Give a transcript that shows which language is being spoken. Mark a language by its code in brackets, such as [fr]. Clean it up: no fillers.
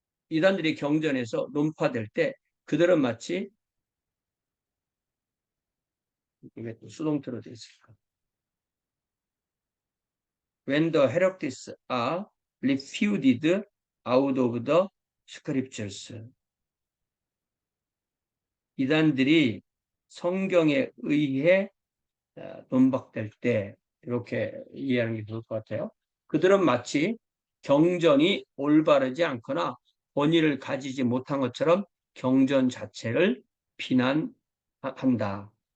[ko] 이단들이 경전에서 논파될 때 그들은 마치, 이게 또 수동태로 되어 있을까? [en] When the heretics are refuted out of the scriptures. [ko] 이단들이 성경에 의해 논박될 때, 이렇게 이해하는 게 좋을 것 같아요. 그들은 마치 경전이 올바르지 않거나 본의를 가지지 못한 것처럼 경전 자체를 비난한다.